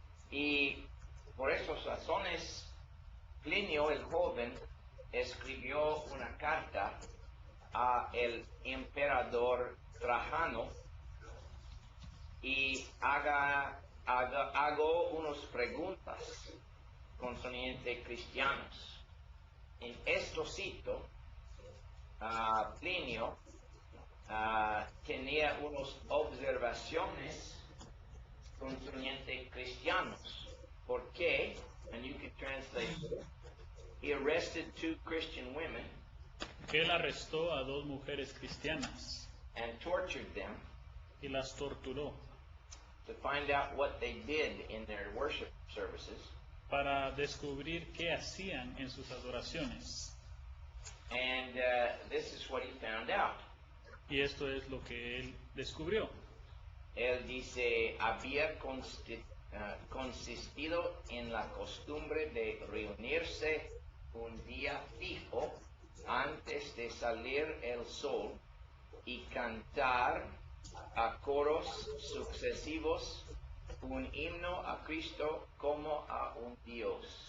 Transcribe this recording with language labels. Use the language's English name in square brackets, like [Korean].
[Spanish] y por esas razones Plinio el joven escribió una carta a el emperador Trajano y hago unas preguntas concernientes cristianos. En este sitio, Plinio tenía unas observaciones concernientes cristianos. ¿Por qué? [English] And you can translate it. He arrested 2 Christian women [Spanish] Que él arrestó a 2 mujeres cristianas [English] and tortured them [Spanish] y las torturó [English] to find out what they did in their worship services. [Spanish] para descubrir qué hacían en sus adoraciones. [English] And this is what he found out. [Spanish] Y esto es lo que él descubrió. Él dice, había consistido en la costumbre de reunirse un día fijo antes de salir el sol y cantar a coros sucesivos un himno a Cristo como a un Dios.